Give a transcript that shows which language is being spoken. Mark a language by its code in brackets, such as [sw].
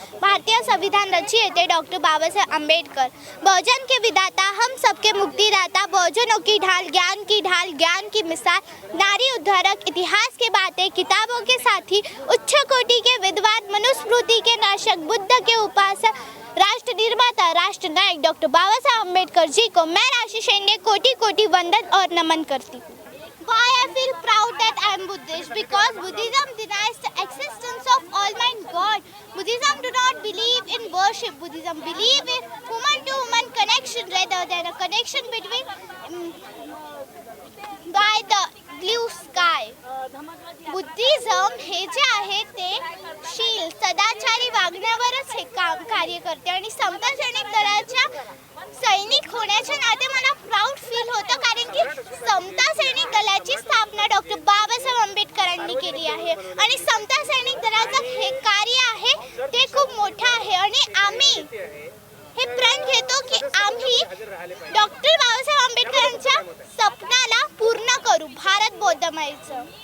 [hi] भारतीय संविधान रचयिता डॉक्टर बाबासाहेब आम्बेडकर, बहुजन के विदाता, हम सबके मुक्तिदाता, बहुजनों की ढाल, ज्ञान की मिसाल, नारी उद्धारक, इतिहास के बातें, किताबों के साथी, उच्च कोटि के विद्वान, मनुस्मृति के नाशक, बुद्ध के उपासक, राष्ट्र निर्माता, राष्ट्र नायक डॉक्टर बाबासाहेब आम्बेडकर जी को मैं राशि शेंडे कोटि कोटि वंदन और नमन करती हूँ। [en] Why I feel proud that I am Buddhist? Because Buddhism denies the existence of Almighty God. Buddhism do not believe in worship. Buddhism believe in human-to-human connection rather than a connection between by the blue sky. [mr] Buddhism हे जे आहे ते शील सदाचारी वागण्यावरच हे काम कार्य करते आणि समता सैनिक दलाच्या सैनिक होण्याच्या नाते मला [en] proud feel [mr] होतं, कारण की समता सैनिक दलाची स्थापना डॉक्टर बाबासाहेब आंबेडकरांनी केली आहे आणि समता सैनिक दलाचं हे कार्य आहे ते खूप मोठं आहे आणि आम्ही हे प्रण घेतो की आम्ही डॉक्टर बाबासाहेब आंबेडकरांच्या स्वप्नाला पूर्ण करू, भारत बौद्धमयचं।